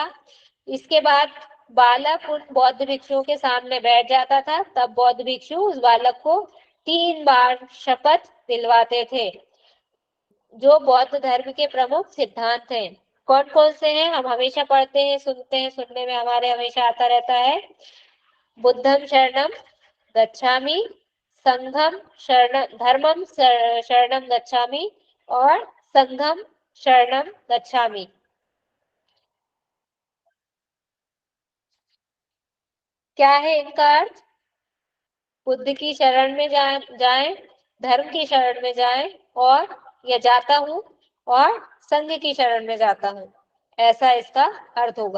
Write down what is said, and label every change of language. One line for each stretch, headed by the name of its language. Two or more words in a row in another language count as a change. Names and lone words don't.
Hindi: इसके बाद बालक उन बौद्ध भिक्षुओं के सामने बैठ जाता था, तब बौद्ध भिक्षु उस बालक को 3 बार शपथ दिलवाते थे, जो बौद्ध धर्म के प्रमुख सिद्धांत हैं। कौन कौन से हैं? हम हमेशा पढ़ते हैं, सुनते हैं, सुनने में हमारे हमेशा आता रहता है।
Pali: बुद्धम शरणम गच्छामि, संघम शरण धर्मम शरणम गच्छामि, और संघम शरणम गच्छामि।
Hindi: क्या है इनका अर्थ? बुद्ध की शरण में जाएं, धर्म की शरण में जाएं, और या जाता हूं, और संघ की शरण में जाता हूं, ऐसा इसका अर्थ होगा।